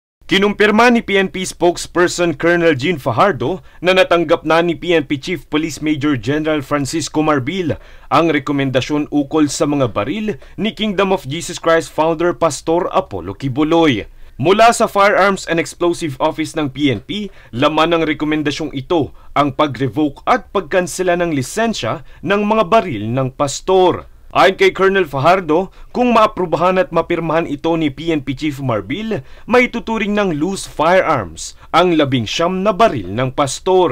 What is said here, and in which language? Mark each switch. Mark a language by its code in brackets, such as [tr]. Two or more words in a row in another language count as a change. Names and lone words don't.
[tl] Kinumpirma ni PNP spokesperson Colonel Jean Fajardo na natanggap na ni PNP Chief Police Major General Francisco Marbil ang rekomendasyon ukol sa mga baril ni Kingdom of Jesus Christ founder Pastor Apollo Quiboloy. Mula sa Firearms and Explosive Office ng PNP, laman ng rekomendasyong ito ang pag-revoke at pagkansela ng lisensya ng mga baril ng pastor. Ayon kay Colonel Fajardo, kung maaprubahan at mapirmahan ito ni PNP Chief Marbil, may tuturing ng [en] loose firearms [tl] ang 19 na baril ng pastor.